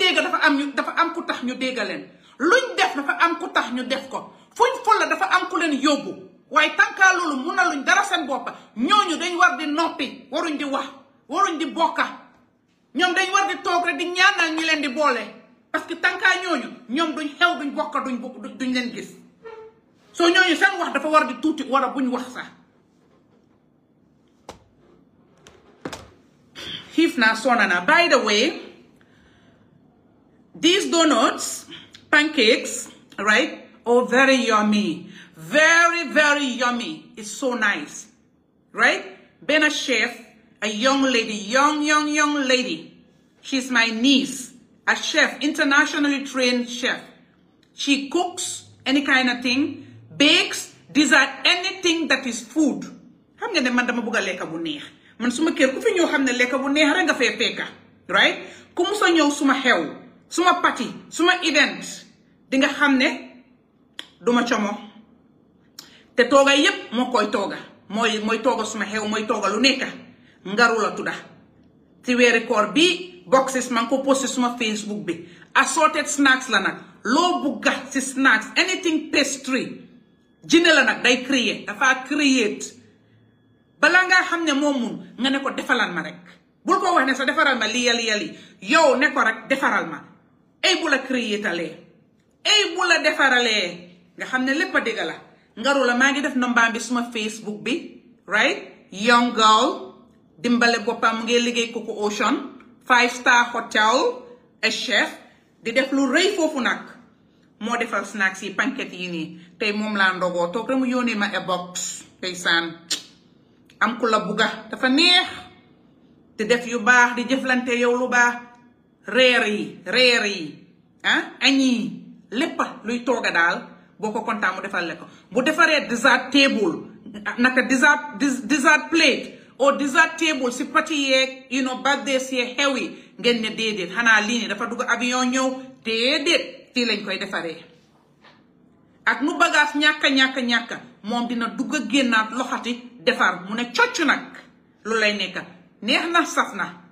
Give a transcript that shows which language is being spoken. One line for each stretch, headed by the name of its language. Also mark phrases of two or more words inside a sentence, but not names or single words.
Wolof: dégg dafa am ku tax ñu dégg leen luñ def dafa am ku tax ñu def ko fuñ folla dafa am ku leen yóbbu waaye tànkaa loolu munaluñ dara seen boppa ñooñu dañ war di noppi waruñ di wax waruñ di bokka ñoom dañ war di toog rek di ñaanal ñi leen di boole parce que tànkaa ñooñu ñoom duñ xew duñ bokka duñ leen gis soo ñooñu seen wax dafa war di tuuti wala buñ wax sax xiif naa sonna naa.
English: By the way, these donuts, pancakes, right? Oh, very yummy. Very, very yummy. It's so nice. Right? Been a chef, a young lady, young lady. She's my niece. A chef, internationally trained chef. She cooks any kind of thing, bakes, dessert, anything that is food.
Wolof: Xam nga ne man dama bëgg lekka bu neex. Man suma kër ku fi ñëw xam ne lekka bu neex rek nga fay fekka.
English: Right?
Wolof: Ku musa ñëw suma xew, suma party, suma event, di nga xam ne duma como. Te tooga yépp moo koy tooga. Mooy tooga suma xew, mooy tooga lu nekka. Ngaru la tudda. Ci weeri koor bi boxes man ko posté suma Facebook bi.
English: Assorted snacks
Wolof: la nag. Loo bugga ci snacks,
English: anything pastry.
Wolof: Jine la nag day créer, dafa create. Bala nga xam ne moom mun nga ne ko defaral ma rek. Bul ko wax ne sa defaral ma lii. Yow ne ko rek defaral ma. Ay bu la créetalee. Ay bu la defaralee. Nga xam ne lépp a dégg la. Ngaru la maa ngi def nombaam bi suma Facebook bi.
English: Right? Young girl.
Wolof: Dimbale boppam mu ngi liggéey Coco Ocean.
English: 5-star hotel. A chef.
Wolof: Di def lu rëy foofu nag. Moo defal snacks yi pancake yi nii. Tey moom laa ndogoo toog rek mu yónnee ma
English: a box.
Wolof: Tey saan. Am ku la bugga dafa neex. Di def yu baax di jëflante yow lu baax. Reer yi. Añ yi. Léppa luy tooga daal. Boo ko kontaan mu defal le ko. Bu defaree
English: dessert table.
Wolof: Naka
English: dessert plate. Or dessert table
Wolof: si party yeeg birthdays yeeg xew yi ngeen ne déedéet xanaa lii nii dafa dugg avion ñëw déedéet fii lañ koy defaree ak nu bagage ñàkka moom dina dugg a génnaat loxati defar mu ne cocc nag lu lay nekka neex na saf na